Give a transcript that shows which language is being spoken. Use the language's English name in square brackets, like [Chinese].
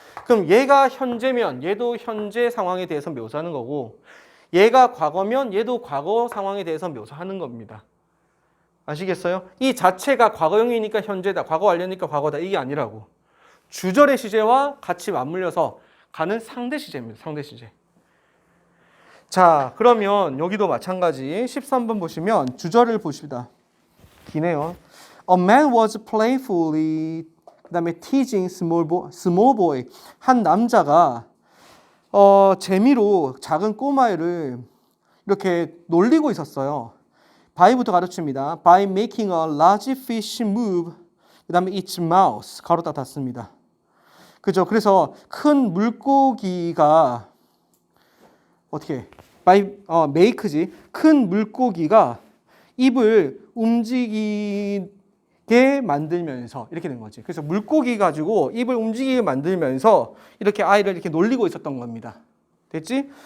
[Korean] 그럼 얘가 현재면 얘도 현재 상황에 대해서 묘사하는 거고 얘가 과거면 얘도 과거 상황에 대해서 묘사하는 겁니다. 아시겠어요? 이 자체가 과거형이니까 현재다, 과거 완료니까 과거다 이게 아니라고. 주절의 시제와 같이 맞물려서 가는 상대 시제입니다. 상대 시제. 자, 그러면 여기도 마찬가지 13번 보시면 주절을 보십니다. 기네요. [English] A man was playfully [Korean] 그다음에 [English] teasing small boy. [Korean] 한 남자가 재미로 작은 꼬마애를 이렇게 놀리고 있었어요. by부터 가르칩니다. [English] By making a large fish move. [Korean] 그다음에 [English] its mouth. [Korean] 가로 닫았습니다. 그죠? 그래서 큰 물고기가 어떻게? make지. 큰 물고기가 입을 움직이게 만들면서 이렇게 된 거지. 그래서 물고기 가지고 입을 움직이게 만들면서 이렇게 아이를 이렇게 놀리고 있었던 겁니다. 됐지?